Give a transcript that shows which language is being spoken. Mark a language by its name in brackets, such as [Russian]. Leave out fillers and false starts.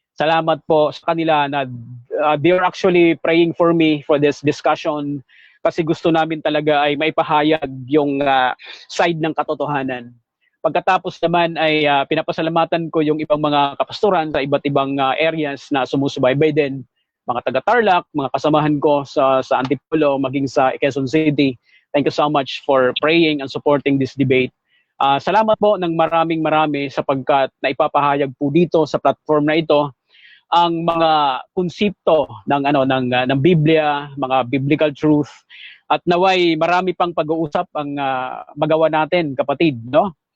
[Filipino] Salamat po sa kanila na [English] they are actually praying for me for this discussion, [Filipino] kasi gusto namin talaga ay maipahayag yung side ng katotohanan. Pagkatapos naman ay pinapasalamatan ko yung ibang mga kapastoran sa iba't ibang areas na sumusubaybay din. Mga taga-Tarlac, mga kasamahan ko sa Antipolo, maging sa Quezon City. [English] Thank you so much for praying and supporting this debate. [Filipino] Salamat po ng marami sapagkat naipapahayag po dito sa platform na ito ang mga konsepto ng Biblia, mga biblical truth, at naway marami pang pag-uusap ang magawa natin, kapatid, no?